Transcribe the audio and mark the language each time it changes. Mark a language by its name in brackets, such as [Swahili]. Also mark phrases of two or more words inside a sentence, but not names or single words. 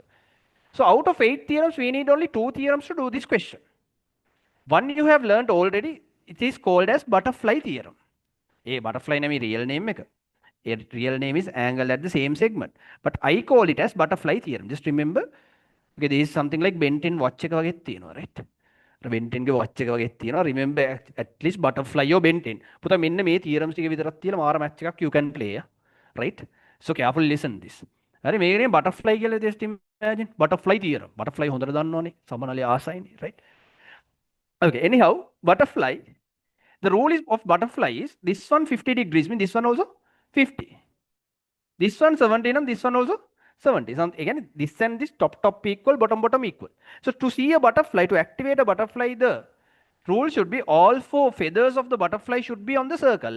[English] So out of 8 theorems, we need only 2 theorems to do this question. One you have learned already, it is called as butterfly theorem. A butterfly name is real name. A real name is angle at the same segment. But I call it as butterfly theorem. Just remember, okay, this is something like Benton watch [Sinhala] එක වගේ තියෙනවා, [English] right? [Sinhala] බෙන්ටෙන්ගේ watch එක වගේ තියෙනවා. [English] Remember at least butterfly or Benton. [Sinhala] පුතා මෙන්න මේ theorems ටික විතරක් තියලා මාර match එකක් [English] you can play, [Sinhala] right? [English] So carefully listen this. [Sinhala] හරි මේකනේ butterfly කියලා [English] just imagine butterfly theorem. [Sinhala] Butterfly හොඳට දන්නවනේ. සමනලේ ආසයිනේ, [English] right? Okay, anyhow, butterfly, the rule is of butterfly is this one 50 degrees means this one also 50. This one 70 and this one also 70. So again, this and this top equal, bottom equal. So to see a butterfly, to activate a butterfly, the rule should be all 4 feathers of the butterfly should be on the circle.